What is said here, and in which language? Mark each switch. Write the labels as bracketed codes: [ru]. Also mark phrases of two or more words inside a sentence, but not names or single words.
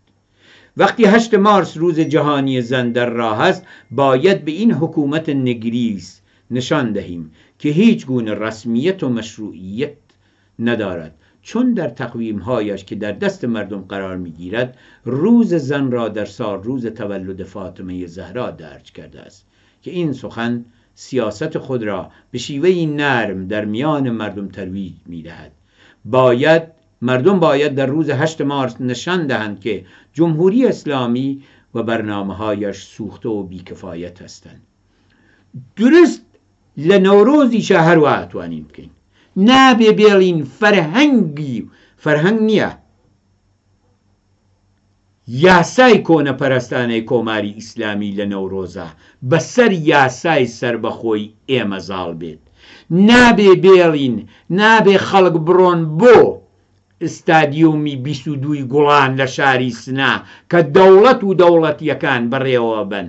[fa] وقتی 8 مارس روز جهانی زن در راه است، باید به این حکومت نگریس نشان دهیم که هیچ گونه رسمیت و مشروعیت ندارد، چون در تقویم‌هایش که در دست مردم قرار می‌گیرد روز زن را در سال روز تولد فاطمه زهرا درج کرده است که این سخن سیاست خود را به شیوهی نرم در میان مردم ترویج می‌دهد. مردم باید در روز 8 مارس نشان دهند که جمهوری اسلامی و برنامه‌هایش سوخته و بیکفایت هستند. [ckb] درست لنوروزی شهر و اتوانین بکەین، نابێ بێڵین فەرهەنگ نییە، یاسای کۆنەپەرستانەی کۆماری ئیسلامی لە نەورۆزە بەسەر یاسای سربەخۆی ئێمە زاڵ بێت. نابێ بێڵین، نابێ خەڵک بڕۆن بۆ ئستادیومی 22 گوڵان لە شاری سنا کە دەوڵەت و دەوڵەتیەکان بەڕێوە بن.